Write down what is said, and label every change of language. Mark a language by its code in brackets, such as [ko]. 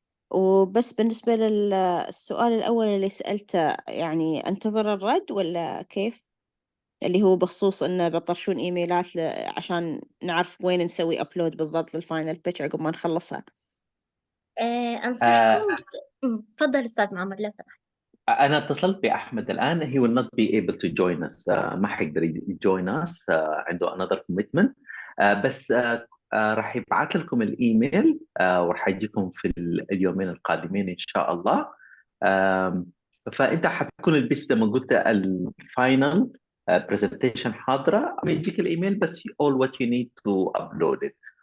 [ar] وبس بالنسبة للسؤال الأول اللي سألته، يعني أنتظر الرد ولا كيف؟ اللي هو بخصوص إنه بطرشون إيميلات عشان نعرف وين نسوي أبلود بالضبط للفاينل بيتش عقب ما نخلصها. أنصحكم تفضل أستاذ معمر لو سمحت. أنا اتصلت بأحمد الآن. [en] he will not be able to join us. [ar] ما حيقدر [en] join us. [ar] عنده [en] another commitment. [ar] بس راح يبعث لكم الإيميل وراح يجيكم في اليومين القادمين إن شاء الله. فأنت حتكون البيتش زي ما قلت الفاينل presentation حاضرة، بيجيك الإيميل بس [en] all what you need to upload it.